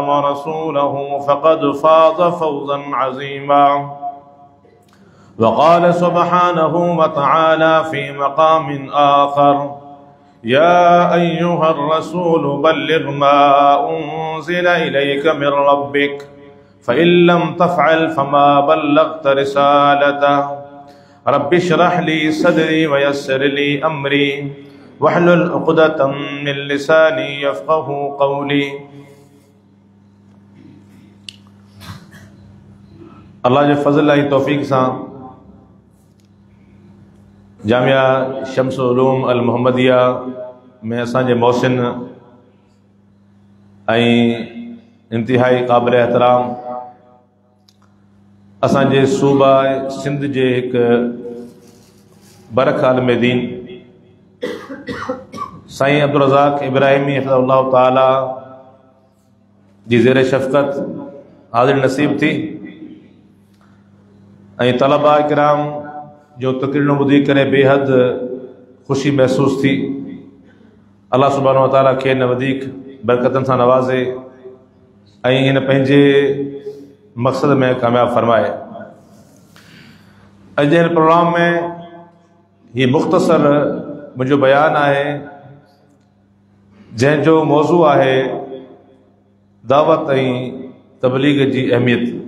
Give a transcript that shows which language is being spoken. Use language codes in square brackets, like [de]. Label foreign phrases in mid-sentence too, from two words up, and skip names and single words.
[ar] ورسوله فقد فاز فوزا عظيما وقال سبحانه وتعالى في مقام آخر يا أيها الرسول بلغ ما أنزل إليك من ربك فإن لم تفعل فما بلغت رسالته رب اشرح لي صدري ويسر لي أمري واحلل عقدة من لساني يفقه قولي [sd] اللہ جو فضل اللہ توفیق سے जामिया शम्स उलूम अल मोहम्मदिया में असांजे मोहसिन इंतिहाई क़ाबिल एहतराम असांजे सूबा सिंध जे एक बरख आलम दीन साईं अब्दुल रज़ाक इब्राहिमी हफ़िज़हुल्लाह ताला जी ज़ेर शफ़क़त हाज़िर नसीब थी तलबा इकराम जो तकरीर ॿुधी करे बेहद ख़ुशी महसूस थी। अल्लाह [ar] سبحانه وتعالى [sd] खे न वधीक बरकतन सां नवाज़े हिन पंहिंजे मक़सद में कामयाब फरमाए। अॼु हिन प्रोग्राम में ये मुख़्तसर मुंहिंजो बयान आहे जंहिंजो मौज़ू आहे दावत तबलीग जी अहमियत।